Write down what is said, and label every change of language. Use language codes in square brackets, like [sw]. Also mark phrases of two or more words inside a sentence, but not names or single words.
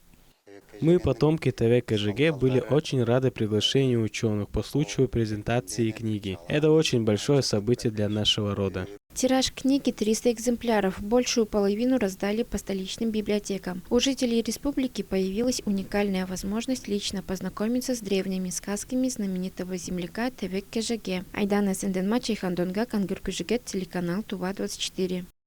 [ru] Мы, потомки Тевекежеге, были очень рады приглашению ученых по случаю презентации книги. Это очень большое событие для нашего рода. Тираж книги 300 экземпляров, большую половину раздали по столичным библиотекам. У жителей республики появилась уникальная возможность лично познакомиться с древними сказками знаменитого земляка Тевекежеге. Айдана Сенденма, Чайхан Донга, Кангюркюжегет, телеканал Тува 24.